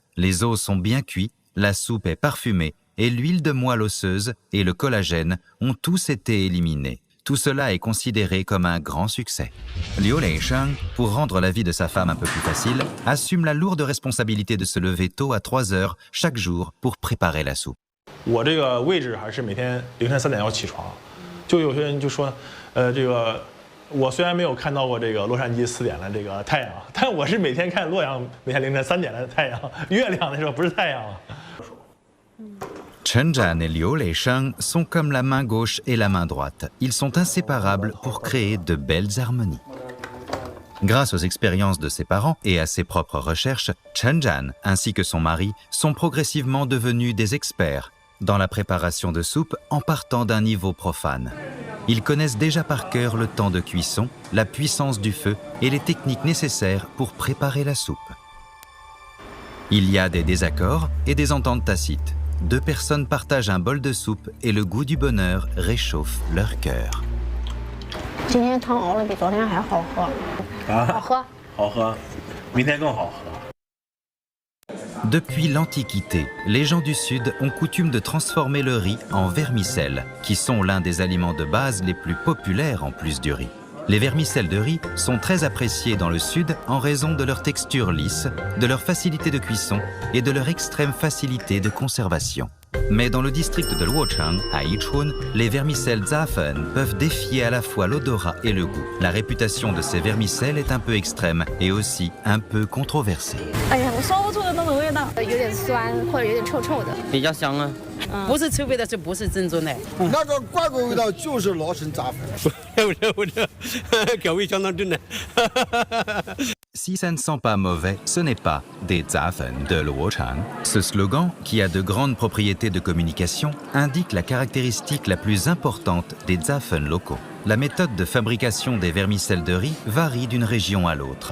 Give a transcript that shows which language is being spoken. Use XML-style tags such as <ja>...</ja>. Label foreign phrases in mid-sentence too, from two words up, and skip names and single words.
<fr>Les os sont bien cuits, la soupe est parfumée et l'huile de moelle osseuse et le collagène ont tous été éliminés. Tout cela est considéré comme un grand succès. Liu Leisheng, pour rendre la vie de sa femme un peu plus facile, assume la lourde responsabilité de se lever tôt à 3 heures chaque jour pour préparer la soupe.</fr> <zh>我这个位置还是每天凌晨3点要起床。就有些人就说，这个我虽然没有看到过这个洛杉矶4点的这个太阳，但我是每天看洛阳每天凌晨3点的太阳，月亮的时候不是太阳。</zh> <fr>Chen Zhan et Liu Leisheng sont comme la main gauche et la main droite. Ils sont inséparables pour créer de belles harmonies. Grâce aux expériences de ses parents et à ses propres recherches, Chen Zhan ainsi que son mari sont progressivement devenus des experts dans la préparation de soupe en partant d'un niveau profane. Ils connaissent déjà par cœur le temps de cuisson, la puissance du feu et les techniques nécessaires pour préparer la soupe. Il y a des désaccords et des ententes tacites. Deux personnes partagent un bol de soupe et le goût du bonheur réchauffe leur cœur.</fr> <zh>今天汤熬的比昨天还好喝。好喝。好喝，明天更好喝。</zh> <fr>Depuis l'Antiquité, les gens du Sud ont coutume de transformer le riz en vermicelles, qui sont l'un des aliments de base les plus populaires en plus du riz. Les vermicelles de riz sont très appréciées dans le Sud en raison de leur texture lisse, de leur facilité de cuisson et de leur extrême facilité de conservation. Mais dans le district de Luochang, à Yichun, les vermicelles zafen peuvent défier à la fois l'odorat et le goût. La réputation de ces vermicelles est un peu extrême et aussi un peu controversée.</fr> <zh>哎呀，我说不出的那种味道，有点酸或者有点臭臭的。比较香啊，不是臭味的就不是正宗的。那个怪味味道就是老沈杂粉。口味相当正的。</zh> <fr>Si ça ne sent pas mauvais, ce n'est pas des zafen de Luochang. Ce slogan, qui a de grandes propriétés de communication, indique la caractéristique la plus importante des zafen locaux. La méthode de fabrication des vermicelles de riz varie d'une région à l'autre.</fr>